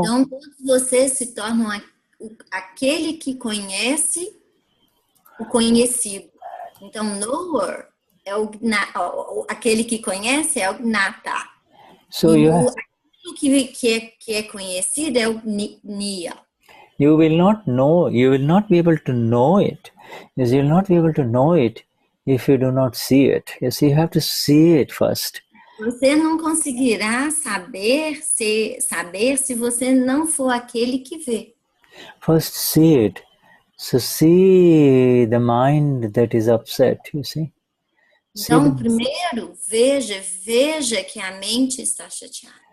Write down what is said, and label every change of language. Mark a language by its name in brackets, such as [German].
[Portuguese] Então todos vocês se tornam aquele que conhece o conhecido. Então knower é aquele que conhece é o gnata. [English] So [Portuguese] aquilo que é conhecido é o niya. [English] You will not be able to know it. Yes, you will not be able to know it if you do not see it. Yes, you have to see it first. [Portuguese] Você não conseguirá saber se você não for aquele que vê. [English] First see it. So see the mind that is upset, you see. [Portuguese] Então, primeiro, veja que a mente está chateada.